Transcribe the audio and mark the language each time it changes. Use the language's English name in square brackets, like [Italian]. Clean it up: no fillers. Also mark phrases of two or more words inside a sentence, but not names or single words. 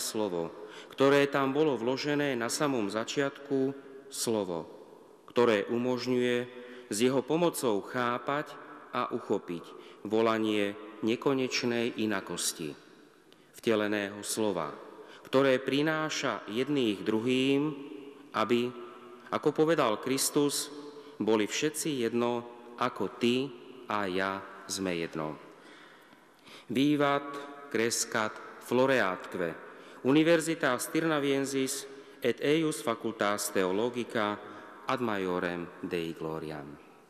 [Slovak] slovo, ktoré tam bolo vložené na samom začiatku, slovo, ktoré umožňuje s jeho pomocou chápať a uchopiť volanie nekonečnej inakosti, vteleného slova, ktoré prináša jedných druhým, aby, ako povedal Kristus, boli všetci jedno, ako ty a ja sme jedno. [Latin] Vivat crescat floreatque, Universitas Tirnaviensis et eius facultas theologica ad maiorem Dei gloriam.